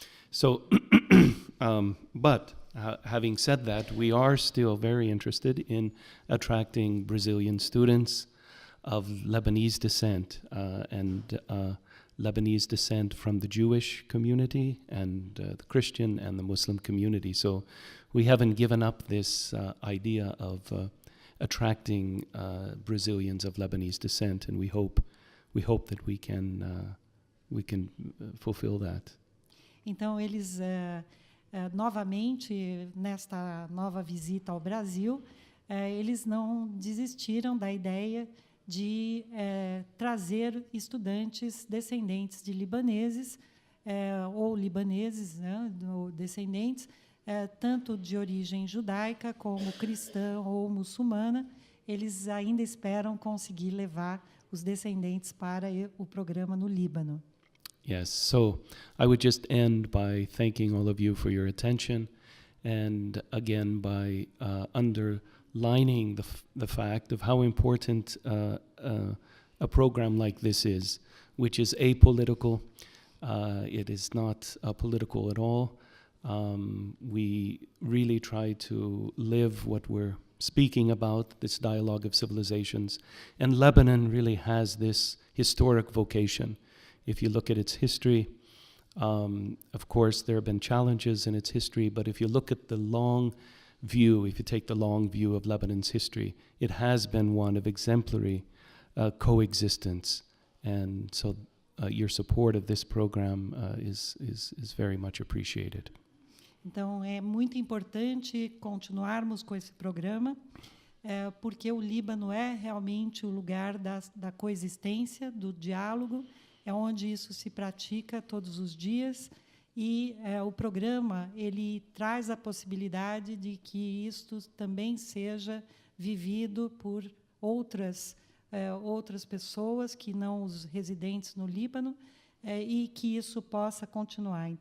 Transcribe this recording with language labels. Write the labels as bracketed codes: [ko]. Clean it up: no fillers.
[en] So, but having said that, we are still very interested in attracting Brazilian students of Lebanese descent and Lebanese descent from the Jewish community and the Christian and the Muslim community. So we haven't given up this idea of attracting Brazilians of Lebanese descent, and we hope that we can fulfill that. [pt] Então, eles, novamente, nesta nova visita ao Brasil, eles não desistiram da ideia de trazer estudantes descendentes de libaneses, ou libaneses, né, descendentes, tanto de origem judaica como cristã ou muçulmana. Eles ainda esperam conseguir levar os descendentes para o programa no Líbano. [en] Yes, so I would just end by thanking all of you for your attention, and again by underlining the fact of how important a program like this is, which is apolitical. It is not political at all. We really try to live what we're speaking about, this dialogue of civilizations. And Lebanon really has this historic vocation. If you look at its history, of course, there have been challenges in its history, but if you look at the long view, if you take the long view of Lebanon's history, it has been one of exemplary coexistence. And so your support of this program is very much appreciated. [pt] Então, é muito importante continuarmos com esse programa, porque o Líbano é realmente o lugar da coexistência, do diálogo, é onde isso se pratica todos os dias, e o programa ele traz a possibilidade de que isto também seja vivido por outras pessoas que não os residentes no Líbano, e que isso possa continuar.